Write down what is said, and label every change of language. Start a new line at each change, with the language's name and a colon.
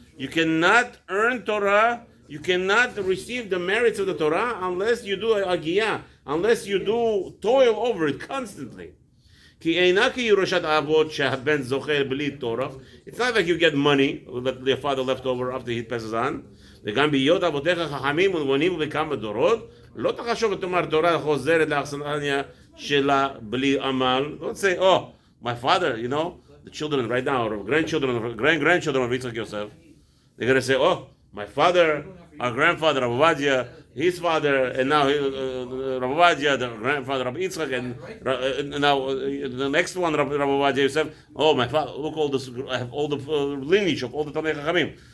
English: You cannot earn Torah. You cannot receive the merits of the Torah unless you do agiyah, unless you do toil over it constantly.
Hebrew: Ki eina ki Yerushat Avoth she'haben zocher b'li Torah.
English: It's not like you get money that your father left over after he passes on.
Hebrew: וגם בהיות אבותיך חכמים ונבונים בכמה דורות, לא תחשוב ותאמר תורה חוזרת לאכסניה שלה בלי עמל.
English: Don't say, oh, my father, you know, the children right now, or grandchildren, or grandchildren of Yitzchak Yosef, they're going to say, oh, my father, our grandfather, Rav Ovadia, his father, and now Rav Ovadia, the grandfather of Yitzchak, and now the next one, Rav Ovadia Yosef, oh, my father, look, I have all the lineage of all the Talmidei Chachamim.